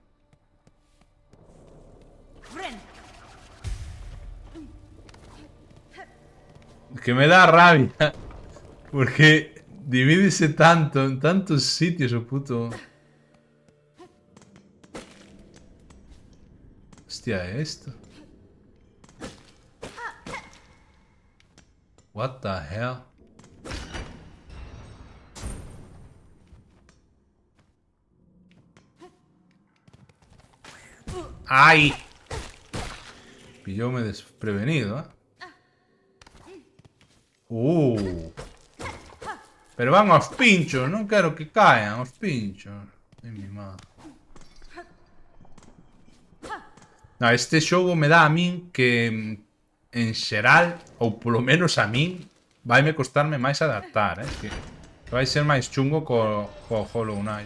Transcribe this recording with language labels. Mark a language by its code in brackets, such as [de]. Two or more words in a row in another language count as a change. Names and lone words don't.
[gl] Que me dá rabia. Porque divídese tanto en tantos sitios o puto... [es] Hostia, ¿es esto? [en] What the hell? ¡Ay! [gl] Pillóme desprevenido, ¿eh? Pero van aos pinchos, non quero que caen aos pinchos. [es] Ai, mi madre. [gl] No, este xogo me dá a min que en xeral, ou polo menos a min, vaime costarme máis adaptar, que vai ser máis chungo co Hollow Knight.